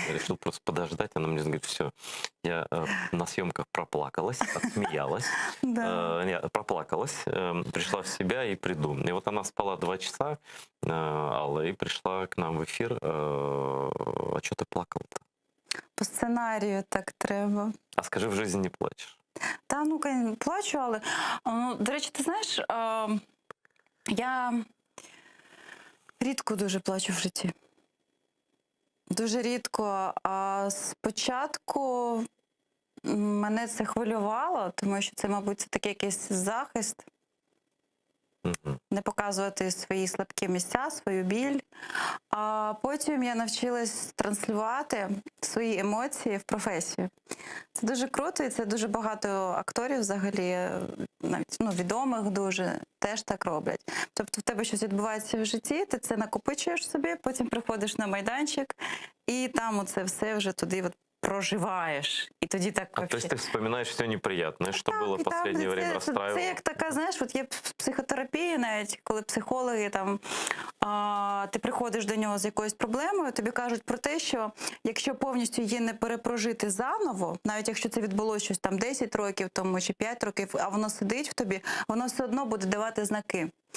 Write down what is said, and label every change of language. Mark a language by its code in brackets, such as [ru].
[ru] Я решил просто подождать. Она мне говорит: все, я на съемках проплакалась, отсмеялась, проплакалась, пришла в себя и приду. И вот она спала 2 часа, Алла, и пришла к нам в эфир. А что ты плакала-то? [uk] По сценарію так треба. [ru] А скажи, в жизни не плачешь? [uk] Та, ну, плачу, але, до речі, ти знаєш, я рідко дуже плачу в житті. Дуже рідко. А спочатку мене це хвилювало, тому що це, мабуть, це такий якийсь захист. Не показувати свої слабкі місця, свою біль. А потім я навчилась транслювати свої емоції в професію. Це дуже круто, і це дуже багато акторів взагалі, навіть відомих дуже, теж так роблять. Тобто в тебе щось відбувається в житті, ти це накопичуєш собі, потім приходиш на майданчик, і там оце все вже туди от проживаєш. І тоді так [ru] А то есть ты вспоминаешь все неприятное, что было в последнее время расстраивало? [uk] Це як така, знаєш, от є психотерапія навіть, коли психологи там, ти приходиш до нього з якоюсь проблемою, тобі кажуть про те, що якщо повністю її не перепрожити заново, навіть якщо це відбулося щось там 10 років тому чи 5 років, а воно сидить в тобі, воно все одно буде давати знаки.